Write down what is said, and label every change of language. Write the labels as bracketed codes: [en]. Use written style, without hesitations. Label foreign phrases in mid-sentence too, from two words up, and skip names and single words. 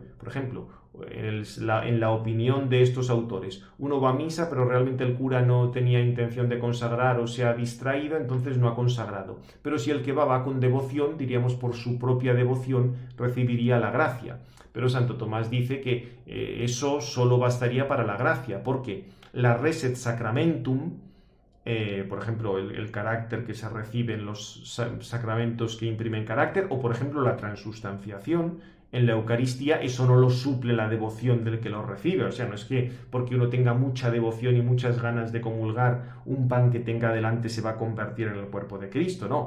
[es] Por ejemplo, en la opinión de estos autores, uno va a misa, pero realmente el cura no tenía intención de consagrar o se ha distraído, entonces no ha consagrado. Pero si el que va con devoción, diríamos por su propia devoción, recibiría la gracia. Pero Santo Tomás dice que eso solo bastaría para la gracia, porque la [la] res et sacramentum, [es] por ejemplo, el carácter que se recibe en los sacramentos que imprimen carácter, o por ejemplo la transustanciación en la Eucaristía, eso no lo suple la devoción del que lo recibe. O sea, no es que porque uno tenga mucha devoción y muchas ganas de comulgar, un pan que tenga delante se va a convertir en el cuerpo de Cristo, no.